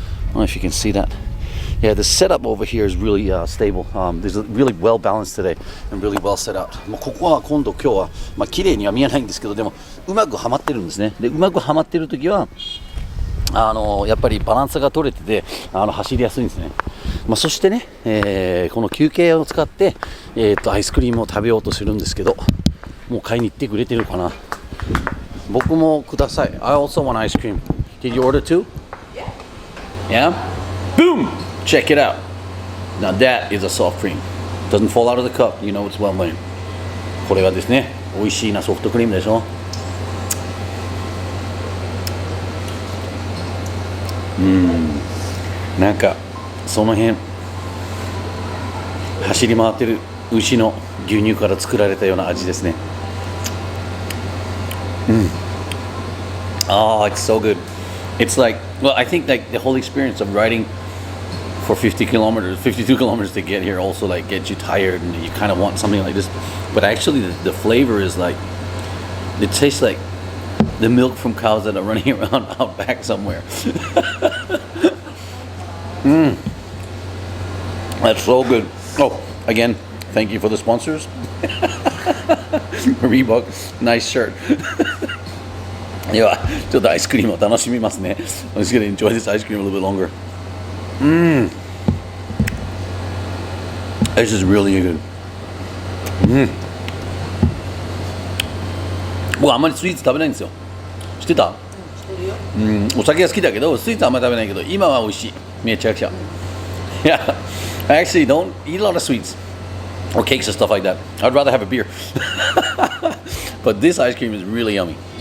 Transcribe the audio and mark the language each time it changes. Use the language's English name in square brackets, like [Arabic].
[English] I don't know if you can see that. Yeah, the setup over here is really stable. There's really well balanced today and really well set out. [Japanese] もうここは今日はまあ綺麗には見えないんですけど、でもうまくはまってるんですね。で、うまくはまってる時はやっぱりバランスが取れてて走りやすいんですね。まあ、そしてね、この休憩を使って、アイスクリームを食べようとするんですけど、もう買いに行ってくれてるかな。僕もください。 [English] I also want ice cream. Did you order too? Yeah? Boom! Check it out. Now that is a soft cream. Doesn't fall out of the cup. You know it's well made. [Japanese] これはですね、美味しいなソフトクリームでしょ。なんかその辺走り回ってる牛の牛乳から作られたような味ですね。 [English] Oh, it's so good. It's like, well, I think like the whole experience of riding for 52 kilometers to get here also like gets you tired and you kind of want something like this. But actually the flavor is like, it tastes like the milk from cows that are running around out back somewhere. That's so good. Oh, again, thank you for the sponsors. Reebok, nice shirt. [Japanese] ではちょっとアイスクリームを楽しみますね。 [English] I'm just gonna enjoy this ice cream a little bit longer. This is really good. [Japanese] 僕あんまりスイーツ食べないんですよ。知ってた？お酒が好きだけどスイーツあんまり食べないけど今は美味しい。めちゃくちゃ。 [English] Yeah, I actually don't eat a lot of sweets or cakes and stuff like that. I'd rather have a beer. But this ice cream is really yummy.